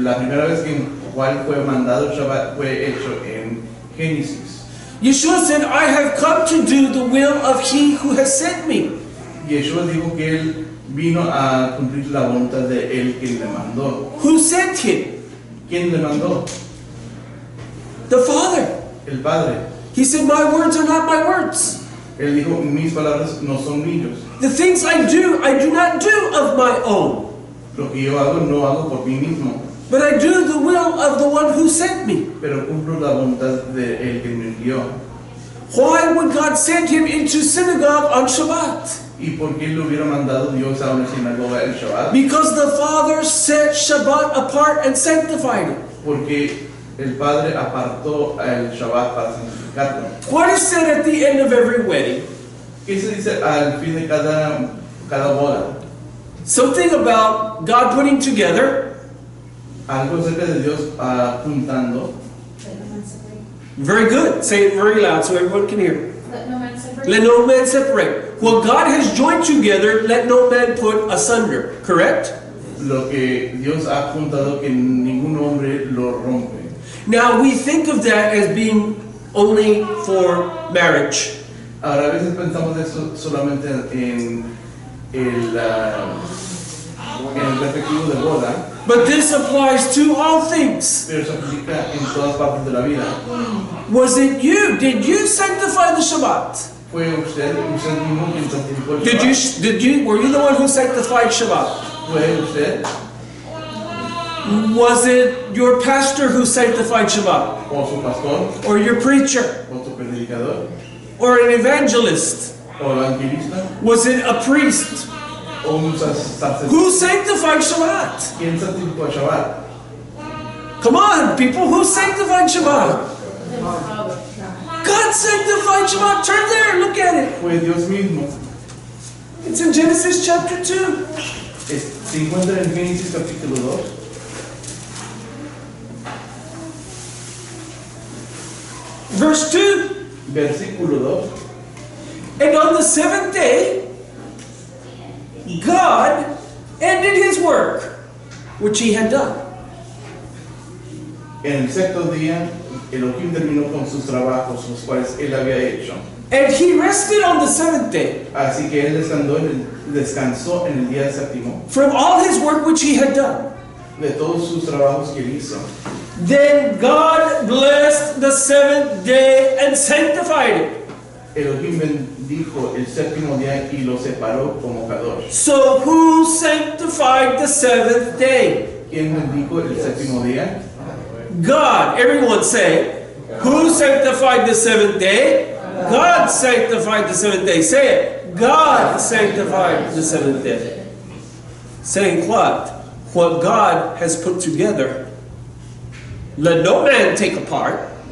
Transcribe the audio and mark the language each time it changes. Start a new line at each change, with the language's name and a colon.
Spanish: La primera vez que cual fue mandado el Shabbat fue hecho en Génesis.
English: Yeshua said, I have come to do the will of he who has sent me.
Spanish: Yeshua dijo que él vino a cumplir la voluntad de él quien le mandó.
English: Who sent him?
Spanish: ¿Quién le mandó?
English: The Father.
Spanish: El Padre.
English: He said, my words are not my words.
Spanish: Él dijo, mis palabras no son míos.
English: The things I do not do of my own.
Spanish: Lo que yo hago no hago por mí mismo,
English: But I do the will of the one who sent me.
Spanish: pero cumplo la voluntad de él que me envió.
English: Why would God send him into synagogue on Shabbat?
Spanish: ¿Y por qué lo hubiera mandado Dios a una sinagoga el Shabbat?
English: Because the Father set Shabbat apart and sanctified it.
Spanish: Porque el Padre apartó el Shabbat para santificarlo.
English: What is said at the end of every wedding?
Spanish: ¿Qué se dice al fin de cada boda?
English: Something about God putting together.
Spanish: Algo acerca de Dios juntando.
English: Very good. Say it very loud so everyone can hear. Let no man separate. Let no man separate. What God has joined together, let no man put asunder. Correct?
Spanish: Lo que Dios ha juntado que ningún hombre lo rompe.
English: Now we think of that as being only for marriage.
Spanish: Ahora a veces pensamos eso solamente en el respectivo de boda,
English: But this applies to all things.
Spanish: pero se aplica en todas partes de la vida.
English: Was it you? Did you sanctify the Shabbat?
Spanish: Fue usted mismo quien santificó el Shabbat.
English: Were you the one who sanctified Shabbat?
Spanish: Fue usted
English: Was it your pastor who sanctified Shabbat?
Spanish: o su pastor
English: Or your preacher?
Spanish: o su predicador
English: Or an evangelist?
Spanish: o evangelista
English: Was it a priest?
Spanish: o un sacerdote.
English: Who sanctified Shabbat?
Spanish: ¿Quién santificó el Shabbat?
English: Come on, people, who sanctified Shabbat? Father. God sanctified Shabbat. Turn there, look at it.
Spanish: Fue Dios mismo.
English: It's in Genesis chapter 2.
Spanish: Se encuentra en Génesis capítulo 2.
English: Verse 2.
Spanish: Versículo 2.
English: And on the seventh day, God ended his work, which he had done.
Spanish: En el sexto día, Elohim terminó con sus trabajos, los cuales él había hecho.
English: And he rested on the seventh day
Spanish: Así que él descansó en el día séptimo
English: from all his work which he had done.
Spanish: de todos sus trabajos que él hizo.
English: Then God blessed the seventh day and sanctified it.
Spanish: Elohim bendijo el séptimo día y lo separó como kadosh.
English: So who sanctified the seventh day?
Spanish: ¿Quién bendijo el séptimo día?
English: God. Everyone say, who sanctified the seventh day? God sanctified the seventh day. Say it. God sanctified the seventh day. Saying what? What God has put together, let no man take apart.